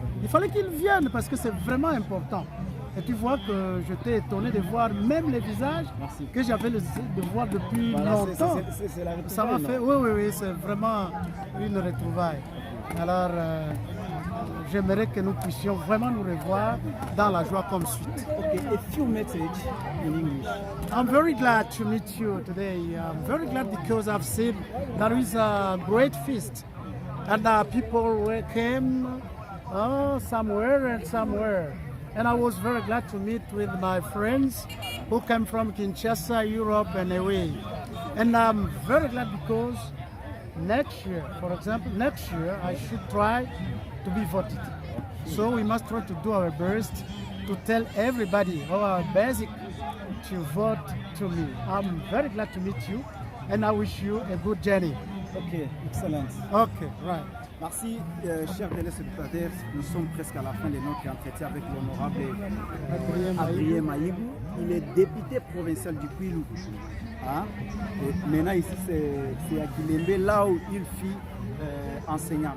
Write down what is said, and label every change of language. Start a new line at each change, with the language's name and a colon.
French: Il fallait qu'ils viennent parce que c'est vraiment important. Et tu vois que j'étais étonné de voir même les visages que j'avais de voir depuis longtemps. Ça m'a fait, oui, c'est vraiment une retrouvaille. Alors, j'aimerais que nous puissions vraiment nous revoir dans la joie comme suite.
English: Okay, a few messages in English. I'm very glad to meet you today. I'm very glad because I've seen there is a great feast and people came somewhere and somewhere. And I was very glad to meet with my friends who came from Kinshasa, Europe and away. And I'm very glad because next year, for example, I should try to be voted. So we must try to do our best to tell everybody our basic to vote to me. I'm very glad to meet you and I wish you a good journey. Ok, excellent. Ok, right.
French: Merci, chers téléspectateurs. Nous sommes presque à la fin de notre entretien avec l'honorable Adrien Maïgou. Il est député provincial du Kwilu. Hein? Maintenant, ici, c'est à Kilembe, là où il fut enseignant.